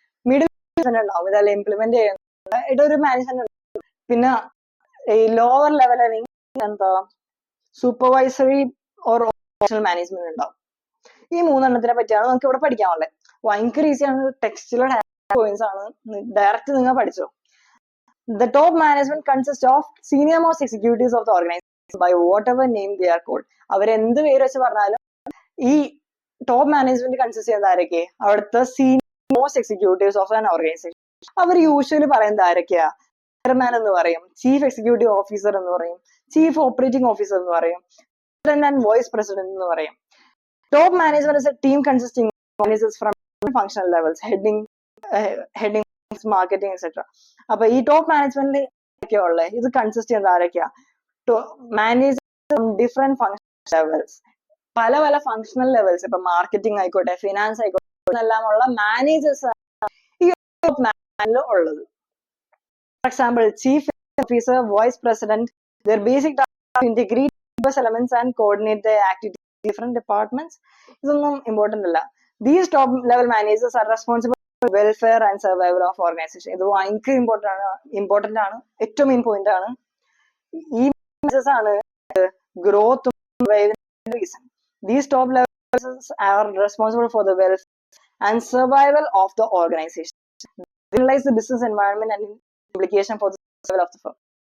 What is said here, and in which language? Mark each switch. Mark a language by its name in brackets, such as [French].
[Malayalam] Middle management ഉണ്ടാവും, ഇതെല്ലാം implement ചെയ്യുന്ന ഇതൊരു മാനേജ്മെന്റ് ഉണ്ടാവും. പിന്നെ ഈ ലോവർ ലെവൽ അല്ലെങ്കിൽ എന്താ സൂപ്പർവൈസറി ഓർ ഓപ്പറേഷണൽ മാനേജ്മെന്റ് ഉണ്ടാവും. ഈ 3 എണ്ണത്തിനെ പറ്റിയാണ് നമുക്ക് ഇവിടെ പഠിക്കാനുള്ളത്. ഭയങ്കര ഈസിയാണ്. ടെക്സ്റ്റിലെ പോയിന്റ്സ് ആണ്, ഡയറക്റ്റ് നിങ്ങൾ പഠിച്ചോ. [English] The top management consists of senior most executives of the organization by whatever name they are called. [Malayalam] അവരെന്ത് പേര് വെച്ച് പറഞ്ഞാലും ഈ ടോപ്പ് മാനേജ്മെന്റ് കൺസിസ്റ്റ് ചെയ്യുന്നത് ആരൊക്കെ? അവിടുത്തെ senior most executives of an organisation. Our usually പറയുന്നത് ആരൊക്കെയാ? ചെയർമാൻ എന്ന് പറയും, ചീഫ് എക്സിക്യൂട്ടീവ് ഓഫീസർ എന്ന് പറയും, ചീഫ് ഓപ്പറേറ്റിംഗ് ഓഫീസർ എന്ന് പറയും, പ്രസിഡന്റ് ആൻഡ് വൈസ് പ്രസിഡന്റ് എന്ന് പറയും. [English] Top management is a team consisting of from functional levels, heading marketing etcetera. [Malayalam] അപ്പൊ ഈ ടോപ്പ് മാനേജ്മെന്റിൽ ഒക്കെയാ ഉള്ളത്? ഇത് കൺസിസ്റ്റ് ചെയ്യുന്നത് ആരൊക്കെയാ? മാനേജ് ഡിഫറെന്റ് ഫങ്ഷൻ ലെവൽസ്, പല പല ഫങ്ഷണൽ ലെവൽസ്, ഇപ്പൊ മാർക്കറ്റിംഗ് ആയിക്കോട്ടെ, ഫിനാൻസ് ആയിക്കോട്ടെ, എല്ലാം ഉള്ള മാനേജേഴ്സ് ഈ ടോപ്പ് മാനേജ്മെന്റിൽ ഉള്ളത്. [English] For example chief officer, vice president, their basic task to integrate diverse elements and coordinate the activities of different departments. [Malayalam] ഇതൊന്നും ഇമ്പോർട്ടന്റ് അല്ല. [English] These top level managers are responsible for welfare and survival of organization. [Malayalam] ഇത് ഭയങ്കര important ആണ്, ഏറ്റവും main point ആണ്. ഈ managers ആണ് growth reason. [English] These top levels are responsible for the welfare and survival of the organization. They realize the business environment and implication for the survival of the firm.